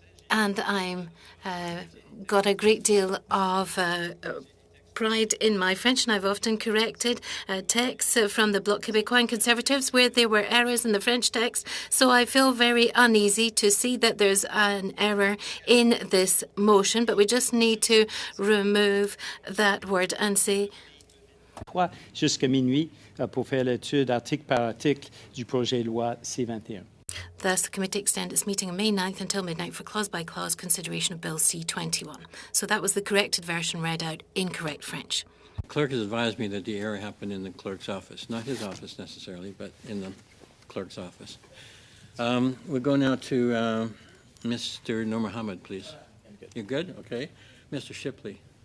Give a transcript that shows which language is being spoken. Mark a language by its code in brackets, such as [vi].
[en] And I'm got a great deal of pride in my French, and I've often corrected texts from the Bloc Québécois and Conservatives where there were errors in the French text. So I feel very uneasy to see that there's an error in this motion, but we just need to remove that word and say [fr] Jusqu'à minuit pour faire l'étude article par article du projet de loi C-21. [en] thus the committee extend its meeting on May 9th until midnight for clause-by-clause consideration of Bill C-21. So that was the corrected version read out in correct French. The clerk has advised me that the error happened in the clerk's office, not his office necessarily, but in the clerk's office. We'll go now to Mr. Noor Mohammed, please. You're good? Okay. Mr. Shipley.